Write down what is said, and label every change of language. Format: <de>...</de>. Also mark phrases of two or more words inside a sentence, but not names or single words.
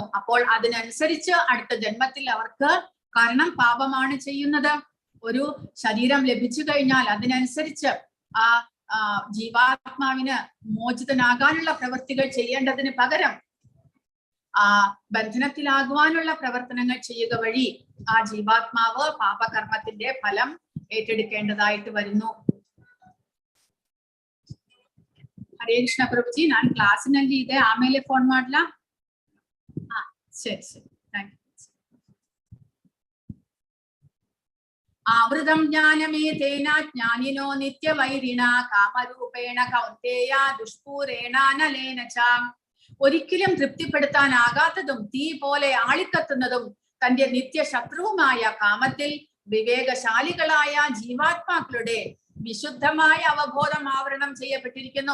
<ml>അപ്പോൾ അതിനനുസരിച്ച് അടുത്ത ജന്മത്തിൽ അവർക്ക്, കാരണം പാപമാണ് ചെയ്യുന്നത്, ഒരു ശരീരം ലഭിച്ചു കഴിഞ്ഞാൽ അതിനനുസരിച്ച് ആ ജീവാത്മാവിന് മോചിതനാകാനുള്ള പ്രവൃത്തികൾ ചെയ്യേണ്ടതിന് പകരം ആ ബന്ധനത്തിലാകുവാനുള്ള പ്രവർത്തനങ്ങൾ ചെയ്യുക വഴി ആ ജീവാത്മാവ് പാപകർമ്മത്തിന്റെ ഫലം ഏറ്റെടുക്കേണ്ടതായിട്ട് വരുന്നു.</ml> <kn>ಹರೇ ಕೃಷ್ಣ ಪ್ರಭುಜಿ, ನಾನು ಕ್ಲಾಸಿನಲ್ಲಿ ಇದೆ, ಆಮೇಲೆ ಫೋನ್ ಮಾಡ್ಲಾ? ಸರಿ</kn> <en>thank you.</en> <sa>आवृतं ज्ञानमेतेन ज्ञानिनो नित्यवैरिणा कामरूपेण कौन्तेय दुष्पूरेणानलेन च.</sa> <ml>ഒരിക്കലും തൃപ്തിപ്പെടുത്താനാകാത്തതും തീ പോലെ ആളിക്കത്തുന്നതും തന്റെ നിത്യശത്രുവുമായ കാമത്തിൽ വിവേകശാലികളായ ജീവാത്മാക്കളുടെ വിശുദ്ധമായ അവബോധം ആവരണം ചെയ്യപ്പെട്ടിരിക്കുന്നു.</ml>